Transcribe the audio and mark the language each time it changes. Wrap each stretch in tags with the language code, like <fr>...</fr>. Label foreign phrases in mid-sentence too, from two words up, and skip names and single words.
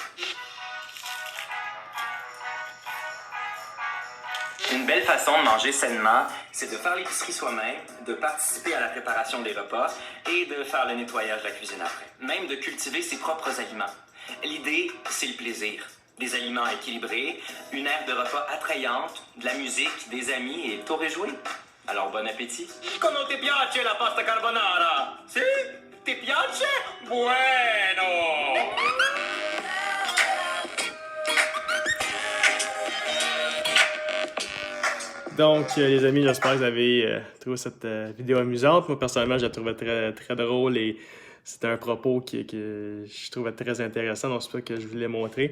<fr>Une belle façon de manger sainement, c'est de faire l'épicerie soi-même, de participer à la préparation des repas et de faire le nettoyage de la cuisine après. Même de cultiver ses propres aliments. L'idée, c'est le plaisir. Des aliments équilibrés, une aire de repas attrayante, de la musique, des amis et tour est joué. Alors bon appétit.</fr> <it>Comment ti piace la pasta carbonara? Si? Ti piace? Bueno!</it> <fr>Donc, les amis, j'espère que vous avez trouvé cette vidéo amusante. Moi, personnellement, je la trouvais très drôle et c'était un propos que je trouvais très intéressant, donc c'est ça que je voulais montrer.</fr>